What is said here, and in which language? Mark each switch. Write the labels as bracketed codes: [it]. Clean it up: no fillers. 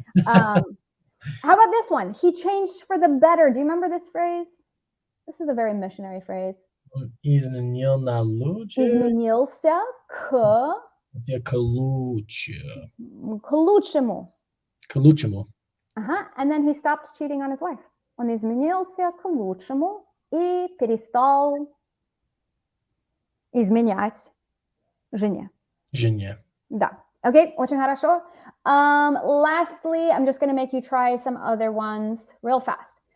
[en] How about this one? He changed for the better. Do you remember this phrase? This is a very missionary phrase. [ru] Изменил на лучше. Изменился к лучшему. К лучшему. [en] And then he stopped cheating on his wife. [ru] Он изменился к лучшему и перестал изменять жене. Жене. Да. Okay, очень хорошо. [en] Lastly, I'm just going to make you try some other ones real fast.